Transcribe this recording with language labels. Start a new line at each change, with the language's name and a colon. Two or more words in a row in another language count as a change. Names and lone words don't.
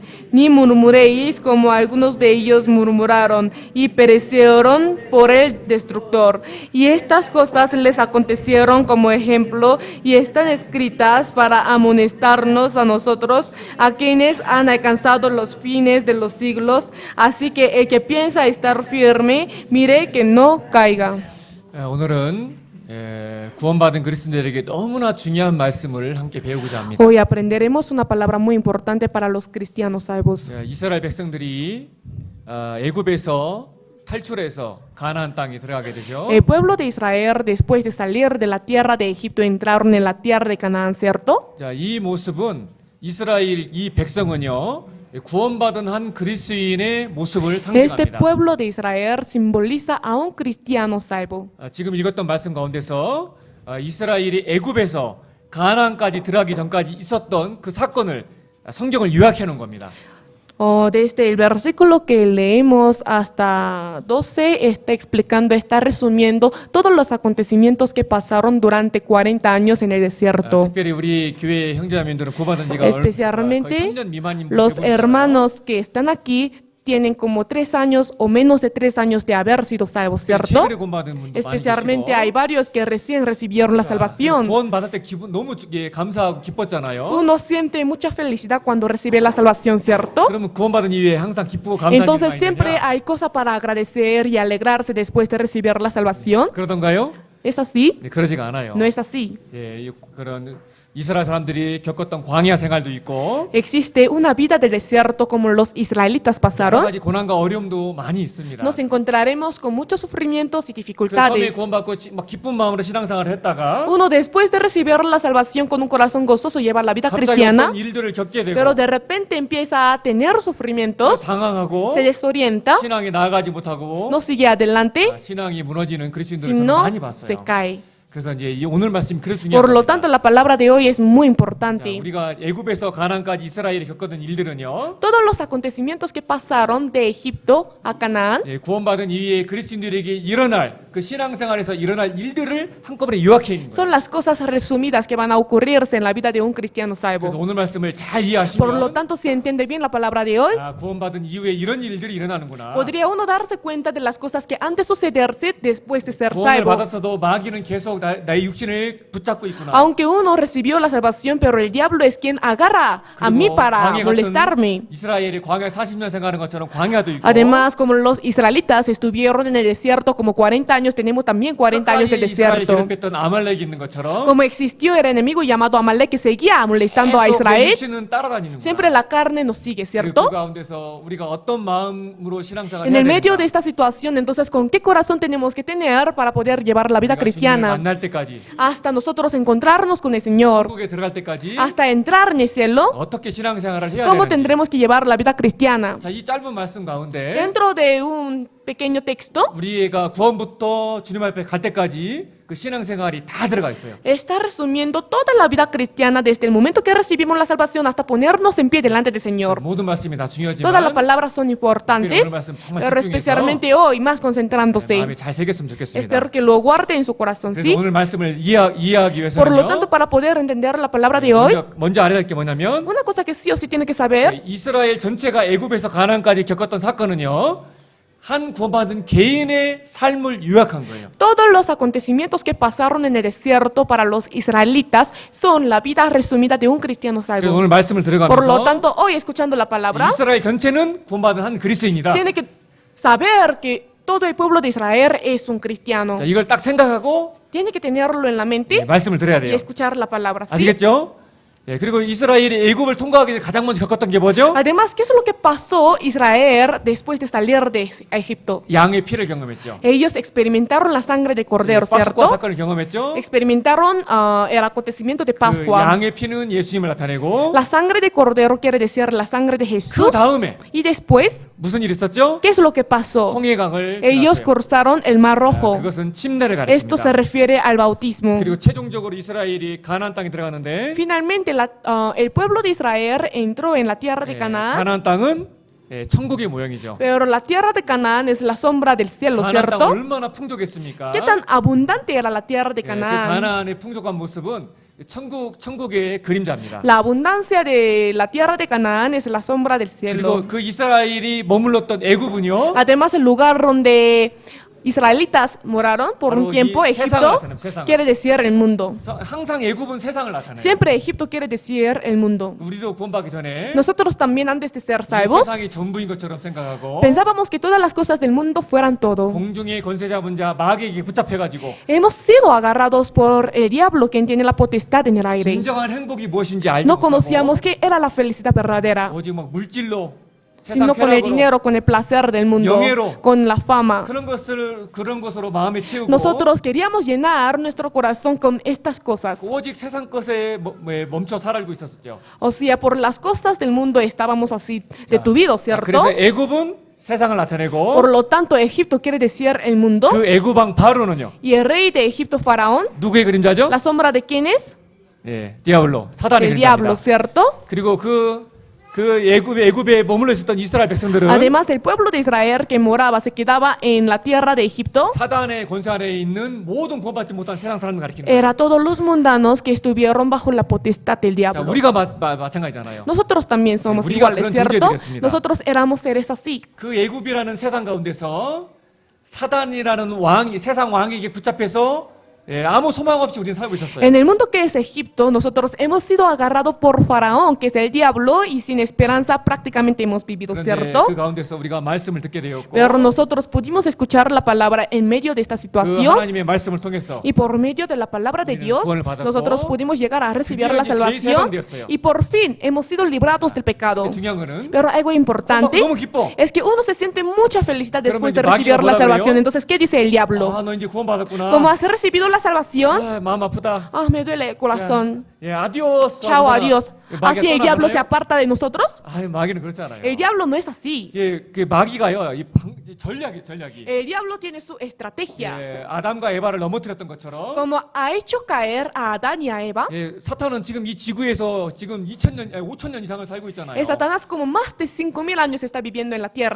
Spanish: Ni murmuréis, como algunos de ellos murmuraron y perecieron por el destructor. Y estas cosas les acontecieron como ejemplo y están escritas para amonestarnos a nosotros, a quienes han alcanzado los fines de los siglos. Así que el que piensa estar firme, mire que no caiga.
Korean: 오늘은 구원받은 그리스도인들에게 너무나 중요한 말씀을 함께 배우고자 합니다.
Spanish: Hoy aprenderemos una palabra muy importante para los cristianos salvos.
Korean: 이스라엘 백성들이 애굽에서 탈출해서 가나안 땅에 들어가게 되죠.
Spanish: El pueblo de Israel, después de salir de la tierra de Egipto, entraron en la tierra de Canaán, ¿cierto?
Korean: 자, 이 모습은 이스라엘 이 백성은요. 구원받은 한 그리스도인의 모습을
Spanish: Este
Korean: 상징합니다.
Spanish: pueblo de Israel simboliza a un cristiano salvo.
Korean: 지금 읽었던 말씀 가운데서 이스라엘이 애굽에서 가나안까지 들어가기 전까지 있었던 그 사건을 성경을 요약해 놓은 겁니다.
Spanish: Desde el versículo que leemos hasta 12 está explicando, está resumiendo todos los acontecimientos que pasaron durante 40 años en el desierto.
Korean: 특별히 우리 교회 형제자매들은 구원받은 지가 거의
Spanish: Especialmente
Korean: 3년 미만인
Spanish: los
Korean: 분들이
Spanish: hermanos que están aquí tienen como 3 años o menos de 3 años de haber sido salvos, ¿cierto?
Korean: 최근에 구원받은 분도 많이
Spanish: Especialmente
Korean: 계시고.
Spanish: hay varios que recién recibieron la salvación.
Korean: 구원받을 때 기분 너무 감사하고 기뻤잖아요.
Spanish: Uno siente mucha felicidad cuando recibe la salvación, ¿cierto?
Korean: 그러면 구원받은 이후에 항상 기쁘고 감사한
Spanish: Entonces
Korean: 일이
Spanish: siempre
Korean: 있느냐?
Spanish: hay cosas para agradecer y alegrarse después de recibir la salvación.
Korean: 그러던가요?
Spanish: ¿Es así?
Korean: 네, 그러지가 않아요.
Spanish: No es así.
Korean: 예, 그런 이스라엘 사람들이 겪었던 광야 생활도 있고
Spanish: Existe una vida de desierto como los israelitas
Korean: 여러
Spanish: pasaron.
Korean: 가지 고난과 어려움도 많이 있습니다.
Spanish: Nos encontraremos con muchos sufrimientos y
Korean: 처음에
Spanish: dificultades.
Korean: 구원받고 막 기쁜 마음으로 신앙생활을 했다가
Spanish: Uno después de recibir la salvación con un corazón gozoso lleva la vida
Korean: 갑자기
Spanish: cristiana,
Korean: 어떤 일들을 겪게 되고
Spanish: pero de repente empieza a tener sufrimientos,
Korean: 당황하고
Spanish: se desorienta,
Korean: 신앙에 나아가지 못하고
Spanish: no sigue adelante,
Korean: 신앙이 무너지는 그리스도인들을 저는
Spanish: sino
Korean: 많이
Spanish: se
Korean: 봤어요.
Spanish: cae.
Korean: 그래서 이제 이 오늘 말씀이 그래서 중요한
Spanish: Por lo
Korean: 겁니다.
Spanish: tanto, la palabra de hoy es muy
Korean: 자,
Spanish: importante.
Korean: 우리가 애굽에서 가나안까지 이스라엘이 겪었던 일들은요.
Spanish: Todos los acontecimientos que pasaron de Egipto a Canaán
Korean: 예, 구원받은 이후에 그리스도인들에게 일어날 그 신앙생활에서 일어날 일들을 한꺼번에 요약해 있는 거예요.
Spanish: son las cosas resumidas que van a ocurrirse en la vida de un cristiano
Korean: 그래서
Spanish: salvo.
Korean: 오늘 말씀을 잘
Spanish: Por lo
Korean: 이해하시면
Spanish: tanto, si entiende bien la palabra de hoy,
Korean: 구원받은 이후에 이런 일들이 일어나는구나.
Spanish: podría uno darse cuenta de las cosas que han de sucederse después de ser
Korean: 구원을
Spanish: salvo.
Korean: 받았어도 마귀는 계속 나의 육신을 붙잡고 있구나.
Spanish: Aunque uno recibió la salvación, pero el diablo es quien agarra a mí
Korean: 그리고
Spanish: para
Korean: 광야
Spanish: molestarme.
Korean: 같은 이스라엘이 광야 40년 생활하는 것처럼 광야도 있고.
Spanish: Además, como los israelitas estuvieron en el desierto como 40 años, tenemos también 40 años del
Korean: 끝까지 이스라엘을
Spanish: desierto.
Korean: 괴롭혔던 아말렉이 있는 것처럼
Spanish: Como existió el enemigo llamado Amalek que seguía molestando a
Korean: 계속 내
Spanish: Israel,
Korean: 육신은 따라다니는
Spanish: siempre
Korean: 거야.
Spanish: la carne nos sigue,
Korean: 그리고 그
Spanish: ¿cierto?
Korean: 가운데서 우리가 어떤 마음으로 신앙생활을
Spanish: En
Korean: 해야
Spanish: el medio de
Korean: 되는가?
Spanish: esta situación, entonces, ¿con qué corazón tenemos que tener para poder llevar la vida
Korean: 우리가 주님을
Spanish: cristiana?
Korean: 만날 때까지,
Spanish: hasta nosotros encontrarnos con el Señor,
Korean: 천국에 들어갈 때까지
Spanish: hasta entrar en el cielo,
Korean: 어떻게 신앙생활을 해야
Spanish: cómo
Korean: 되는지.
Spanish: tendremos que llevar la vida cristiana.
Korean: 자, 이 짧은 말씀 가운데
Spanish: Dentro de un pequeño texto
Korean: 우리가 구원부터 주님 앞에 갈 때까지 그 신앙생활이 다 들어가 있어요.
Spanish: está resumiendo toda la vida cristiana desde el momento que recibimos la salvación hasta ponernos en pie delante del Señor.
Korean: 모든 말씀이 다
Spanish: Todas las
Korean: 중요하지만
Spanish: palabras son importantes, pero especialmente hoy, más concentrándose.
Korean: 마음에 잘 새겼으면 좋겠습니다.
Spanish: Espero que lo guarde en su corazón,
Korean: 그래서
Spanish: ¿sí?
Korean: 오늘 말씀을 이해하기
Spanish: Por lo
Korean: 위해서는요.
Spanish: tanto, para poder entender la palabra de hoy,
Korean: 먼저 알아야 될 게 뭐냐면
Spanish: una cosa que sí o sí tiene que saber,
Korean: 이스라엘 전체가 애굽에서 가나안까지 겪었던 사건은요. 한 구원받은 개인의 삶을 요약한 거예요.
Spanish: todos los acontecimientos que pasaron en el desierto para los israelitas son la vida resumida de un cristiano
Korean: 그래서
Spanish: salvo.
Korean: 오늘 말씀을
Spanish: Por lo
Korean: 들어가면서
Spanish: tanto, hoy escuchando la palabra,
Korean: 이스라엘 전체는 구원받은 한 그리스도인이다.
Spanish: tiene que saber que todo el pueblo de Israel es un cristiano.
Korean: 자, 이걸 딱 생각하고
Spanish: Tiene que tenerlo en la mente
Korean: 말씀을 들어야
Spanish: y
Korean: 돼요.
Spanish: escuchar la palabra. ¿Sí?
Korean: 아시겠죠? 예, 그리고 이스라엘이 애굽을 통과하기 전에 가장 먼저 겪었던 게 뭐죠?
Spanish: Además, ¿qué es lo que pasó Israel después de salir de Egipto?
Korean: 양의 피를 경험했죠.
Spanish: Ellos experimentaron la sangre de cordero,
Korean: 파스쿠아
Spanish: ¿cierto?
Korean: 사건을 경험했죠.
Spanish: Experimentaron el acontecimiento de
Korean: 그
Spanish: Pascua.
Korean: 양의 피는 예수님을 나타내고
Spanish: La sangre de cordero quiere decir la sangre de
Korean: 그
Spanish: Jesús.
Korean: 다음에
Spanish: Y después,
Korean: 무슨 일이 있었죠?
Spanish: ¿qué es lo que pasó?
Korean: 홍해강을
Spanish: Ellos
Korean: 지났어요.
Spanish: cruzaron el Mar Rojo.
Korean: 그것은 침례를
Spanish: Esto se
Korean: 가리킵니다.
Spanish: refiere al bautismo.
Korean: 그리고 최종적으로 이스라엘이 가나안 땅에 들어갔는데
Spanish: Finalmente, el pueblo de Israel entró en la tierra de
Korean: 예,
Spanish: Canaán,
Korean: 가나안 땅은 천국의 모형이죠.
Spanish: pero la tierra de Canaán es la sombra del cielo,
Korean: 가나안 땅
Spanish: ¿cierto?
Korean: 얼마나 풍족했습니까?
Spanish: ¿Qué tan abundante era la tierra de
Korean: 예, 그
Spanish: Canaán?
Korean: 가나안의 풍족한 모습은 천국의 그림자입니다.
Spanish: La abundancia de la tierra de Canaán es la sombra del cielo.
Korean: 그리고 그 이스라엘이 머물렀던 애굽은요.
Spanish: Además, el lugar donde israelitas moraron por
Korean: 바로
Spanish: un tiempo,
Korean: 이
Spanish: Egipto,
Korean: 세상을 나타내요, 세상을.
Spanish: quiere decir el mundo.
Korean: 항상 애굽은 세상을 나타내요.
Spanish: Siempre Egipto quiere decir el mundo.
Korean: 우리도 구원받기 전에
Spanish: Nosotros también antes de ser
Korean: 이
Spanish: salvos,
Korean: 세상이 전부인 것처럼 생각하고
Spanish: pensábamos que todas las cosas del mundo fueran todo.
Korean: 공중의 권세 잡은 자 마귀에게 붙잡혀가지고
Spanish: Hemos sido agarrados por el diablo, quien tiene la potestad en el aire.
Korean: 진정한 행복이 무엇인지 알지
Spanish: No
Korean: 못하고
Spanish: conocíamos qué era la felicidad verdadera,
Korean: 오직 막 물질로 세상
Spanish: sino con el
Korean: 쾌락으로
Spanish: dinero, con el placer del mundo,
Korean: 영예로.
Spanish: con la fama.
Korean: 그런 것으로 마음에 채우고
Spanish: Nosotros queríamos llenar nuestro corazón con estas cosas.
Korean: 오직 세상 것에 멈춰 살고 있었죠.
Spanish: O sea, por las cosas del mundo estábamos así detuvidos, ¿cierto?
Korean: 그래서 애굽은 세상을 나타내고
Spanish: Por lo tanto, Egipto quiere decir el mundo.
Korean: 그 애굽왕 바로는요.
Spanish: Y el rey de Egipto, Faraón,
Korean: 누구의 그림자죠?
Spanish: la sombra de quién es?
Korean: 예, 디아블로, 사단의
Spanish: El diablo,
Korean: 그림자입니다.
Spanish: ¿cierto?
Korean: 그리고 그 애굽에 머물러 있었던 이스라엘 백성들은
Spanish: Además, el pueblo de Israel que moraba, se quedaba en la tierra de Egipto,
Korean: 사단의 권세 아래에 있는 모든 구원받지 못한 세상 사람을 가리키는 거예요.
Spanish: era todos los mundanos que estuvieron bajo la potestad del
Korean: 자,
Spanish: diablo.
Korean: 우리가 마찬가지잖아요.
Spanish: Nosotros también somos
Korean: 우리가
Spanish: iguales,
Korean: 그런
Spanish: ¿cierto?
Korean: 존재들이었습니다.
Spanish: Nosotros éramos seres así.
Korean: 그 애굽이라는 세상 가운데서 사단이라는 세상 왕에게 붙잡혀서 아무 소망 없이 우리는 살고 있었어요.
Spanish: En el mundo que es Egipto, nosotros hemos sido agarrados por Faraón, que es el diablo, y sin esperanza prácticamente hemos vivido,
Korean: 그런데
Spanish: ¿cierto?
Korean: 그 가운데서 우리가 말씀을 듣게 되었고
Spanish: Pero nosotros pudimos escuchar la palabra en medio de esta
Korean: 그
Spanish: situación,
Korean: 하나님의 말씀을 통해서
Spanish: y por medio de la palabra de
Korean: 우리는
Spanish: Dios,
Korean: 구원을 받았고,
Spanish: nosotros pudimos llegar a recibir
Korean: 드디어
Spanish: la
Korean: 이제 죄의
Spanish: salvación,
Korean: 해방되었어요.
Spanish: y por fin hemos sido librados del pecado.
Korean: 중요한 거는
Spanish: Pero algo importante
Korean: 너무 기뻐.
Spanish: es que uno se siente mucha felicidad después de
Korean: 그러면 이제
Spanish: recibir
Korean: 마귀가
Spanish: la
Korean: 뭐라
Spanish: salvación.
Korean: 그래요?
Spanish: Entonces, ¿qué dice el diablo?
Korean: 너 이제 구원받았구나.
Spanish: Como has recibido la salvación,
Korean: 마음 아프다.
Spanish: me duele el corazón.
Korean: 예, 아디오스.
Spanish: Chao,
Korean: 하고서는
Spanish: adiós.
Korean: 마귀가
Spanish: Así el diablo se
Korean: 떠나잖아요.
Spanish: aparta de nosotros.
Korean: 마귀는 그렇지 않아요.
Spanish: El diablo no es así.
Korean: 그 마귀가요, 전략이.
Spanish: El diablo tiene su estrategia.
Korean: 예, 아담과 에바를 넘어뜨렸던 것처럼
Spanish: Como ha hecho caer a Adán y a Eva,
Korean: 예, 사탄은 지금 이 지구에서 지금 5,000년 이상을 살고 있잖아요.
Spanish: Satanás como más de 5,000 años está viviendo en la tierra,